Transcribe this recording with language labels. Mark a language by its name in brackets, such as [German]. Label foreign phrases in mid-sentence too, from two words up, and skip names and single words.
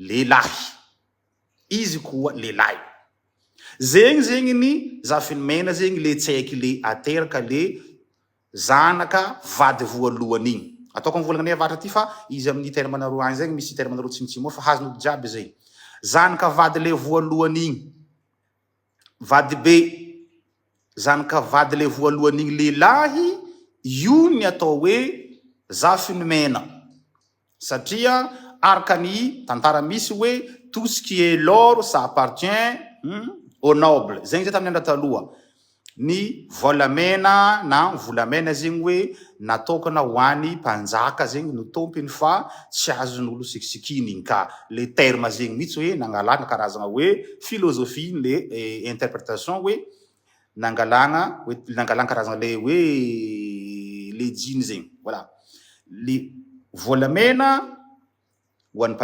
[Malagasy] lelahy zegny ny zafiny mena zegny le tsaiky le ateraka le zanaka vady voalohany igny ataoko mivolagna avatra ty fa izy amin'ny terme roa any zegny misy terme roa tsimitsimo fa hazon'olo jiaby zegny zanaka vady le voalohany igny vady be zanaka vady le voalohany igny lelahy io ny atao hoe zafiny mena satria araka ny tantara misy hoe [French] tout ce qui est l'or ça appartient au noble [Malagasy] zegny zay tamin'ny andra taloha ny volamena na volamena zegny hoe natokana ho an'ny mpanjaka zegny no tompiny fa tsy azon'olo sikisikiny igny ka le terme zegny mihitsy hoe nangalana karazagna hoe philosophie le interprétation hoe nangalana karazagna le hoe le jiny zegny voilà le volamena ho an'ny